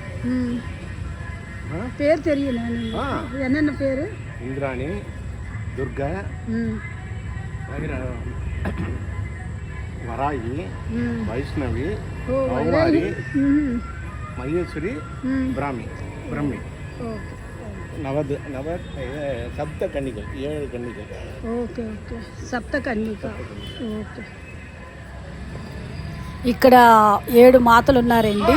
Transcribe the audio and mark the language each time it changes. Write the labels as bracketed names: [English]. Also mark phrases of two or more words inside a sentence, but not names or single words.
[Tamil] பேர் தெரியும். என்னென்ன பேர்? இந்திராணி, துர்கா, வராகி, வைஷ்ணவி, கௌமாரி, மகேஸ்வரி, பிரம்மி. [Telugu] సప్త కన్నికలు, 7 కన్నికలు. ఓకే ఓకే, సప్త కన్నిక. ఓకే, ఇక్కడ 7 మాతలు ఉన్నారండి.